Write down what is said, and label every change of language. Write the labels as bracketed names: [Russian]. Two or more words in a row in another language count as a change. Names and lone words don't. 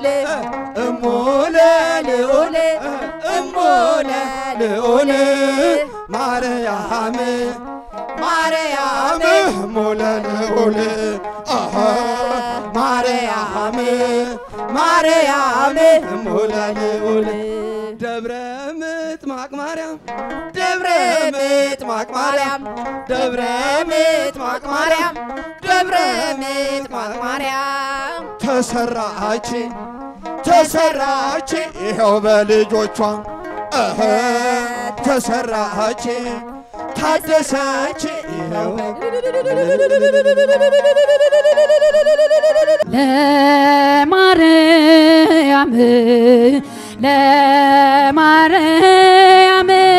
[Geez] እሙለ ልዑል እሙለ ልዑል ማርያም ማርያም እሙለ ልዑል ማርያም ማርያም እሙለ ልዑል ደብረ ምጥማቅ ማርያም ደብረ ምጥማቅ ማርያም ደብረ ምጥማቅ ማርያም ደብረ ምጥማቅ ማርያም [Amharic] ተሰራች ተሰራች ይኸው በልጆቿ ተሰራች ታደሰች ይኸው ለማርያም ለማርያም